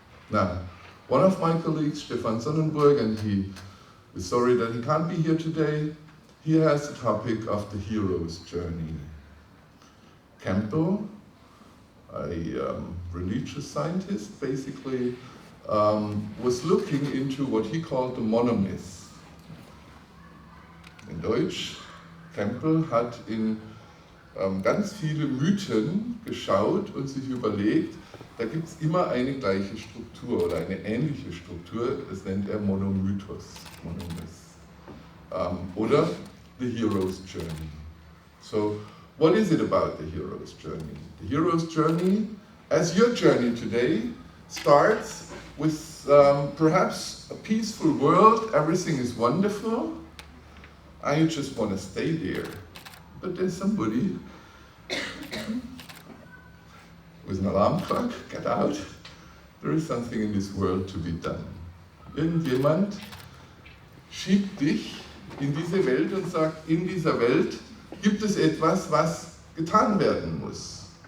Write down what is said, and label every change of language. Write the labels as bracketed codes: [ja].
[en] Now, one of my colleagues, Stefan Sonnenburg, and he is sorry that he can't be here today, he has the topic of the hero's journey. Campbell, a religious scientist, basically was looking into what he called the monomyth. [de] In Deutsch, Campbell hat in ganz viele Mythen geschaut und sich überlegt, da gibt es immer eine gleiche Struktur oder eine ähnliche Struktur, das nennt er Monomythos, Monomyth. [en] Oder the hero's journey. So, what is it about the hero's journey? The hero's journey, as your journey today, starts with perhaps a peaceful world, everything is wonderful, and you just want to stay there. But there's somebody with an alarm clock, get out, there is something in this world to be done. [de] Irgendjemand schiebt dich in diese Welt und sagt, in dieser Welt gibt es etwas, was getan werden muss.